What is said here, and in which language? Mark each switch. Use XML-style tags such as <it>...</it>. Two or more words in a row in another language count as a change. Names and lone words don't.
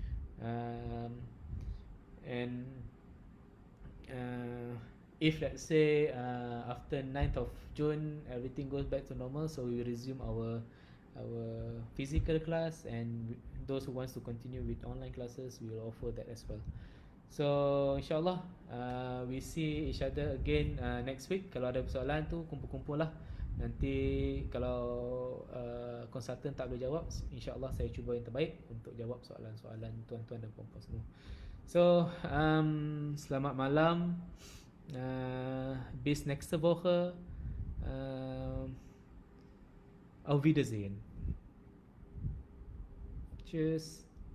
<en>And if let's say after 9th of June everything goes back to normal, so we will resume our physical class, and those who wants to continue with online classes, we will offer that as well. So insyaAllah we see each other again next week.</en> <ms>Kalau ada soalan tu kumpul-kumpul lah. Nanti kalau konsultan tak boleh jawab, insyaAllah saya cuba yang terbaik untuk jawab soalan-soalan tuan-tuan dan puan-puan semua. So selamat malam.</ms> <de>Bis nächste Woche. Auf Wiedersehen. Tschüss.</de>